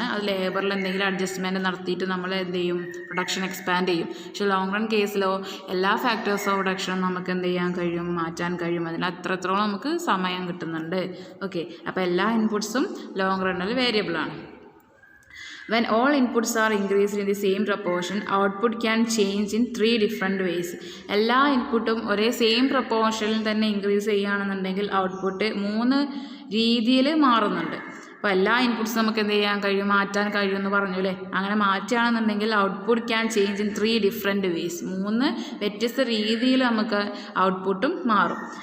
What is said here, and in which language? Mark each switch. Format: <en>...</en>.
<ml>അത് ലേബറിൽ എന്തെങ്കിലും അഡ്ജസ്റ്റ്മെൻറ്റ് നടത്തിയിട്ട് നമ്മൾ എന്ത് ചെയ്യും? പ്രൊഡക്ഷൻ എക്സ്പാൻഡ് ചെയ്യും. പക്ഷേ ലോങ് റൺ കേസിലോ എല്ലാ ഫാക്ടേഴ്സ് ഓഫ് പ്രൊഡക്ഷനും നമുക്ക് എന്ത് ചെയ്യാൻ കഴിയും? മാറ്റാൻ കഴിയും. അതിന് അത്രത്തോളം നമുക്ക് സമയം കിട്ടുന്നുണ്ട്. ഓക്കെ, അപ്പോൾ എല്ലാ ഇൻപുട്സും ലോങ് റണ്ണിൽ വേരിയബിൾ ആണ്.</ml> <en>When all inputs are increased in the same proportion, output can change in 3 different ways.</en> <ml>എല്ലാ ഇൻപുട്ടും ഒരേ സെയിം പ്രൊപ്പോർഷനിൽ തന്നെ ഇൻക്രീസ് ചെയ്യുകയാണെന്നുണ്ടെങ്കിൽ ഔട്ട്പുട്ട് 3 രീതിയിൽ മാറുന്നുണ്ട്. അപ്പോൾ എല്ലാ ഇൻപുട്സും നമുക്ക് എന്ത് ചെയ്യാൻ കഴിയും? മാറ്റാൻ കഴിയും എന്ന് പറഞ്ഞു അല്ലേ. അങ്ങനെ മാറ്റുകയാണെന്നുണ്ടെങ്കിൽ</ml> <en>Output can change in 3 different ways.</en> <ml>3 വ്യത്യസ്ത രീതിയിൽ നമുക്ക് ഔട്ട്പുട്ടും മാറും.</ml>